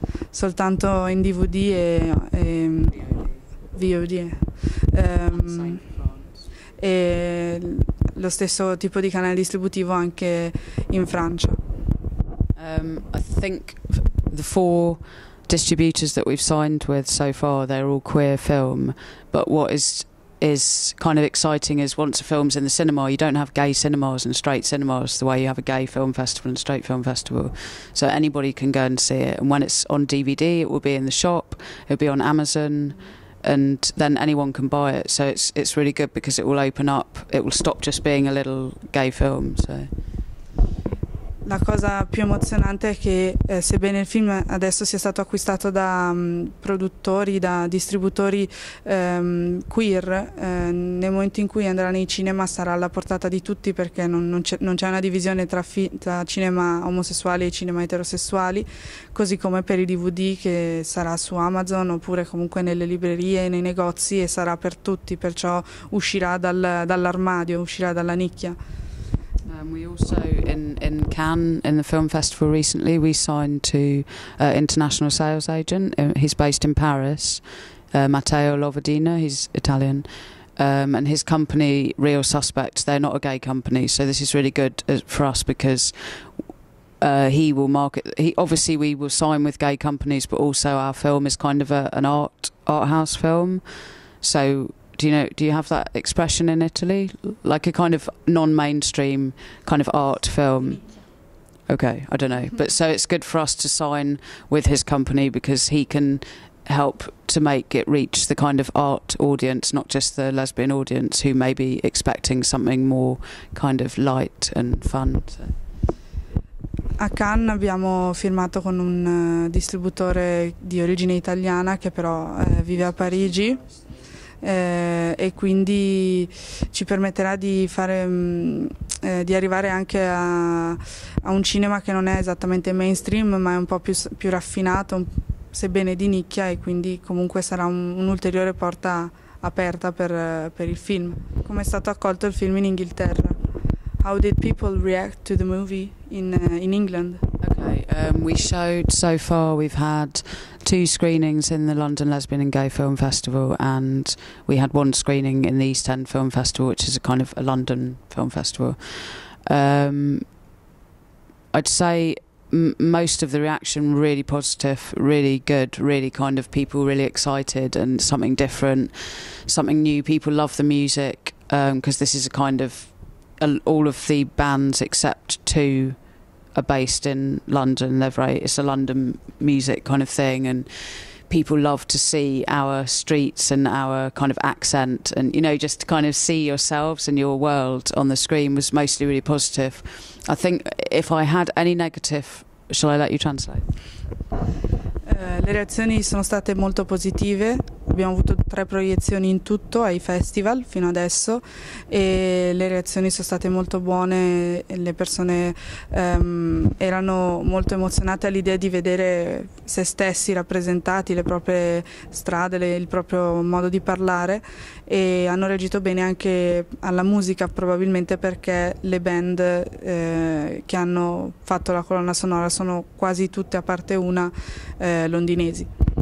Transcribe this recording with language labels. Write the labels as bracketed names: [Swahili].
[Italian] Soltanto in DVD e VOD. E lo stesso tipo di canale distributivo anche in Francia. [English] I think the 4 distributors that we've signed with so far, they're all queer film, but what is kind of exciting is once a film's in the cinema, you don't have gay cinemas and straight cinemas the way you have a gay film festival and straight film festival. So anybody can go and see it, and when it's on DVD it will be in the shop, it'll be on Amazon, and then anyone can buy it. So it's really good because it will open up, it will stop just being a little gay film. So [Italian] La cosa più emozionante è che sebbene il film adesso sia stato acquistato da produttori, da distributori queer, nel momento in cui andrà nei cinema sarà alla portata di tutti, perché non c'è una divisione tra cinema omosessuali e cinema eterosessuali, così come per i DVD, che sarà su Amazon oppure comunque nelle librerie e nei negozi, e sarà per tutti, perciò uscirà dall'armadio, uscirà dalla nicchia. [English] We also, in Cannes, in the film festival recently, we signed to international sales agent. He's based in Paris, Matteo Lovedina, he's Italian. And his company, Real Suspects, they're not a gay company, so this is really good for us because he will market. Obviously, we will sign with gay companies, but also our film is kind of an art house film. So, do you have that expression in Italy, like a kind of non-mainstream kind of art film? Okay, I don't know, but so it's good for us to sign with his company because he can help to make it reach the kind of art audience, not just the lesbian audience who may be expecting something more kind of light and fun. So. [Italian] A Cannes abbiamo firmato con un distributore di origine italiana che però vive a Parigi e quindi ci permetterà di arrivare anche a un cinema che non è esattamente mainstream ma è un po' più raffinato, sebbene di nicchia, e quindi comunque sarà un'ulteriore porta aperta per il film. Come è stato accolto il film in Inghilterra? [English] How did people react to the movie in England? Okay, we showed, so far we've had 2 screenings in the London Lesbian and Gay Film Festival, and we had 1 screening in the East End Film Festival, which is a kind of a London film festival. I'd say most of the reaction really positive, really good, really kind of people really excited and something different, something new. People love the music because this is a kind of all of the bands except 2 are based in London. It's a London music kind of thing, and people love to see our streets and our kind of accent, and just to kind of see yourselves and your world on the screen was mostly really positive. I think if I had any negative, shall I let you translate? [Italian] Le reazioni sono state molto positive, abbiamo avuto 3 proiezioni in tutto ai festival fino adesso e le reazioni sono state molto buone, le persone erano molto emozionate all'idea di vedere se stessi rappresentati, le proprie strade, il proprio modo di parlare, e hanno reagito bene anche alla musica, probabilmente perché le band che hanno fatto la colonna sonora sono quasi tutte, a parte una, londinesi.